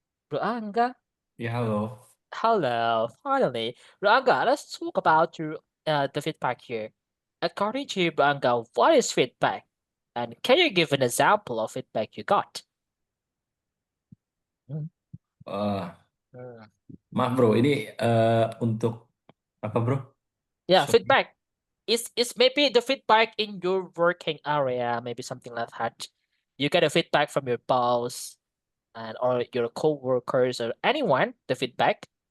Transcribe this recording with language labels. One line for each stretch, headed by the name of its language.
English: Bro Anga. Yeah, hello. Hello. Finally, Bro Anga. Let's talk about the feedback here. According to you, Bro Anga, what is feedback? And can you give an example of feedback you got? Uh, Hmm.
Indonesian: maaf bro, ini untuk apa bro?
English: Yeah, Sorry. feedback. It's maybe the feedback in your working area, maybe something like that. You get a feedback from your boss and or your co-workers or anyone, the feedback.